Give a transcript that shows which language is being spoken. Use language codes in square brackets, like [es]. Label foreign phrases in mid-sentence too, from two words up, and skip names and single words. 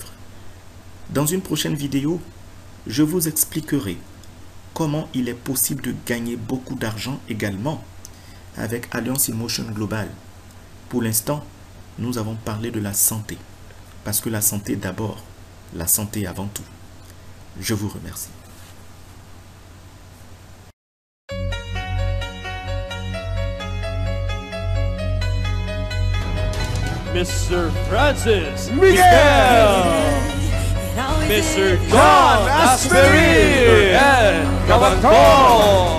[fr] Dans une prochaine vidéo, je vous expliquerai comment il est possible de gagner beaucoup d'argent également avec Alliance in Motion Global. Pour l'instant, nous avons parlé de la santé. Parce que la santé d'abord, la santé avant tout. Je vous remercie. Mr. Francis Miguel, Mr. John Aspery, and Kabaton.